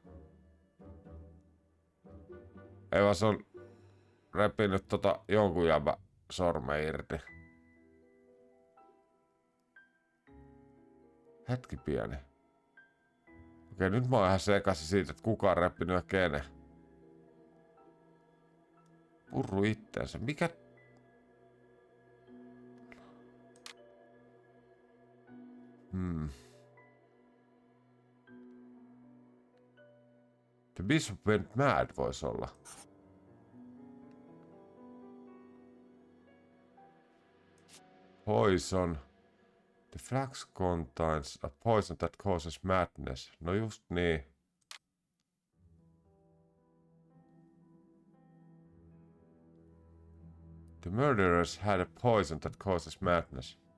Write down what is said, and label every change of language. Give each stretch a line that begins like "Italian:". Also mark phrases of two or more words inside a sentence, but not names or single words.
Finnish: Ei vaan se on repinyt jonkun jäbä sormen irti. Hetki pieni. Okei, nyt mä oon ihan sekaisin siitä, että kuka on repinyt ja kenen. Purru itteensä. Mikä?
English: The Bishop went mad
Finnish: vois olla.
English: Poison. The flax contains a poison that causes madness.
Finnish: No just niin.
English: The murderers had a poison that causes madness.